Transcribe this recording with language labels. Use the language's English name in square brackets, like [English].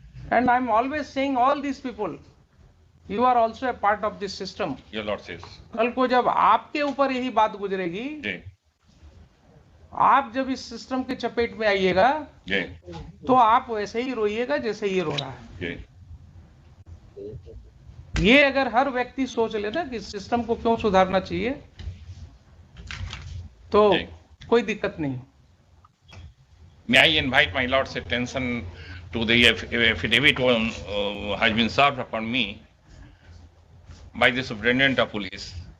[English] And I'm always saying all these people, you are also a part of this system. Your lordship. [Hindi] कल को जब आपके ऊपर यही बात गुजरेगी, आप जब इस सिस्टम के चपेट में आइएगा, तो आप वैसे ही रोइएगा जैसे ये रो रहा है. ये अगर हर व्यक्ति सोच ले ना कि सिस्टम को क्यों सुधारना चाहिए, तो कोई दिक्कत नहीं. [English] May I invite my lord's attention to the affidavit has been served upon me by the superintendent of police